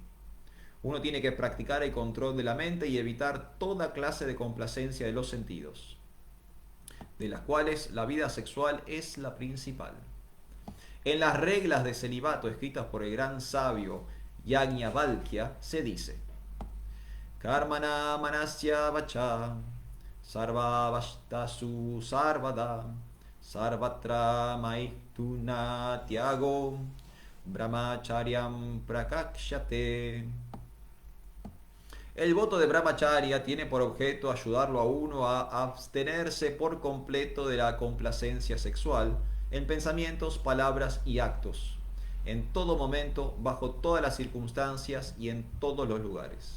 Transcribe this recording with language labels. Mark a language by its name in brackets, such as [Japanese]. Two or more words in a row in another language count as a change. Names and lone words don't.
[Spanish] Uno tiene que practicar el control de la mente y evitar toda clase de complacencia de los sentidos, de las cuales la vida sexual es la principal. En las reglas de celibato escritas por el gran sabio Yajnavalkya se dice: [Sanskrit] Karmana manasya vacha sarvavastasu sarvada sarvatra maituna tyago brahmacharyam prakakshate. [Spanish] El voto de brahmacharya tiene por objeto ayudarlo a uno a abstenerse por completo de la complacencia sexual en pensamientos, palabras y actos, en todo momento, bajo todas las circunstancias y en todos los lugares.